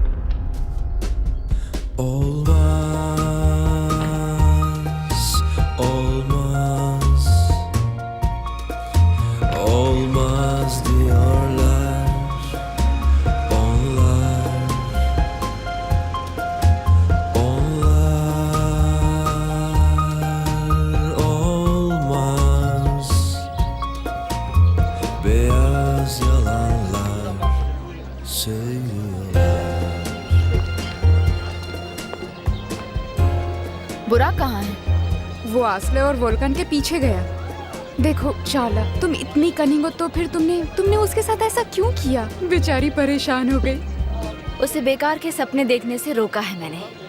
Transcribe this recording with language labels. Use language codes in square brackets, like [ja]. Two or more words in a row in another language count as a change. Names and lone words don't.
[tr] Olmaz, olmaz, olmaz diyorlar onlar. Onlar olmaz. Beyaz yalanlar söylüyorlar. [hi] बुराक कहाँ है? वो आसले और वोल्कन के पीछे गया। देखो चाला, तुम इतनी कनिंग हो तो फिर तुमने उसके साथ ऐसा क्यों किया? बेचारी परेशान हो गई। उसे बेकार के सपने देखने से रोका है मैंने।